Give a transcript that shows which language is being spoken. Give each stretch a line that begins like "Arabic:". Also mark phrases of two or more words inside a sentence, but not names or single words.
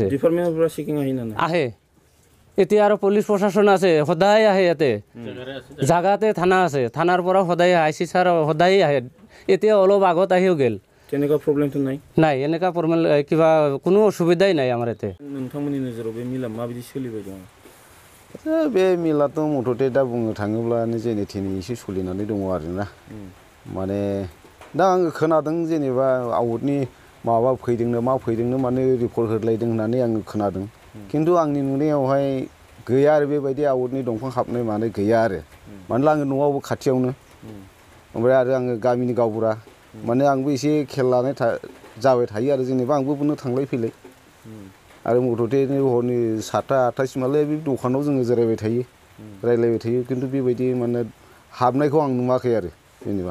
Assamese: ডিপাৰ্টমেণ্টৰ পৰা চেকিং আহে এতিয়া আৰু পুলিচ প্ৰশাসন আছে সদায় আহে ইয়াতে জাগাতে থানা আছে থানাৰ পৰা সদায় IC ছাৰ সদায় আহে এতিয়া অলপ আগত আহিও গ'ল তেনেকুৱা প্ৰব্লেমটো নাই এনেকুৱা প্ৰব্লেম কিবা কোনো অসুবিধাই নাই আমাৰ ইয়াতে
Bodo: नोंथांमोननि नोजोराव बे मिला माबायदि सोलिबाय दं बे मिलाथ' मथथे दा बुंनो थाङोब्लानो जेने थेने एसे सोलिनानै दङ आरोना माने दा आङो खोनादों जेनेबा आउटनि माबा फैदोंनो मा फैदोंनो माने रिपर्ट होलायदों होननानै आङो खोनादों खिन्थु आंनि नुनायावहाय गैया आरो बेबायदि आउटनि दंफां हाबनाय माने गैया आरो मानोना आङो न'आवबो खाथियावनो ओमफ्राय आरो आङो गामिनि गावबुरा माने आंबो एसे खेल लानाय जाबाय थायो आरो जेनेबा आंबो बुंनो थांलाय फैलाय आरो मथथे हरनि 7:00-8:00सिमालाय बे दखानाव जोङो जिरायबाय थायो रायलायबाय थायो खिन्थु बेबायदि माने हाबनायखौ आं नुवाखै आरो जेनेबा